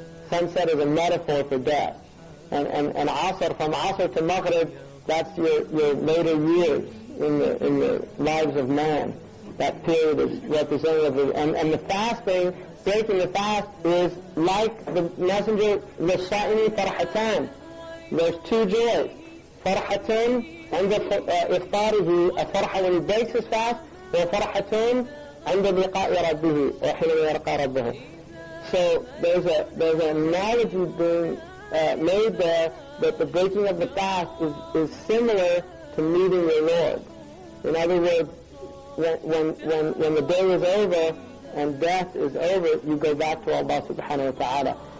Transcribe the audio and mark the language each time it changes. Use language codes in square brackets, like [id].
[en] Sunset is a metaphor for death. And Asr, from Asr to Maghrib, that's your later years in the lives of man. That period is representative of, and the fasting, breaking the fast, is like the Messenger, [ar] لِلصَّائِمِ فَرْحَتَانِ. [en] There's two joys. [ar] فَرْحَةٌ عند إفطاره, [en] a farha when he breaks his fast, [ar] وفرحة عند لقاء ربه وحين يلقى ربه. [en] So there's an analogy being made there that the breaking of the fast is similar to meeting your Lord. In other words, when the day is over and death is over, you go back to Allah subhanahu wa ta'ala.